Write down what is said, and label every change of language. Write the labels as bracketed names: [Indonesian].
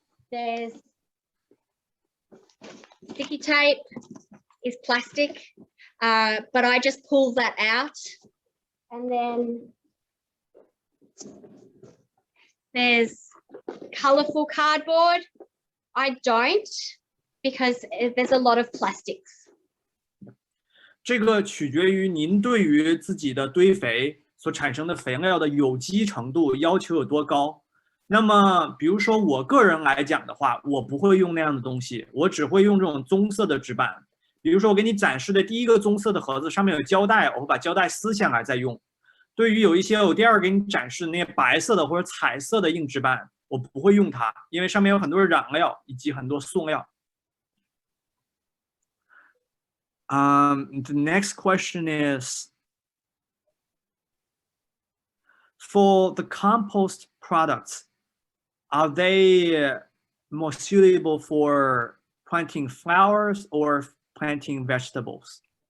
[English] There's sticky tape is plastic, but I just pull that out. And then there's colourful cardboard. I don't, because there's a lot of plastics. [Chinese] 这个取决于您对于自己的堆肥所产生的肥料的有机程度要求有多高。那么，比如说我个人来讲的话，我不会用那样的东西，我只会用这种棕色的纸板。比如说我给你展示的第一个棕色的盒子上面有胶带，我会把胶带撕下来再用。对于有一些我第二给你展示那些白色的或者彩色的硬纸板，我不会用它，因为上面有很多染料以及很多塑料。 [English] The next question is, for the compost products, are they more suitable for planting flowers or planting vegetables?